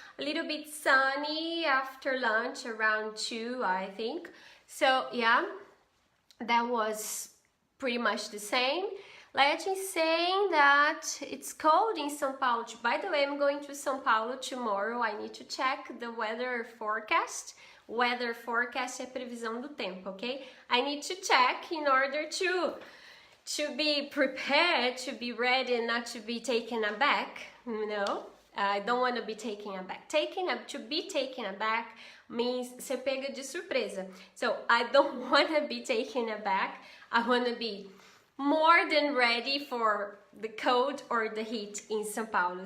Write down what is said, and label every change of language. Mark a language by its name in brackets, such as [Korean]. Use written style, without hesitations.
[English] A little bit sunny after lunch, around 2, I think. So, yeah, that was pretty much the same. Letty saying that it's cold in São Paulo. By the way, I'm going to São Paulo tomorrow. I need to check the weather forecast. [Portuguese] Weather forecast é previsão do tempo, okay? [English] I need to check in order to be prepared, to be ready, and not to be taken aback, you know? I don't want to be taken aback. To be taken aback means [Portuguese] ser pega de surpresa. [English] So I don't want to be taken aback. I want to be more than ready for the cold or the heat in São Paulo.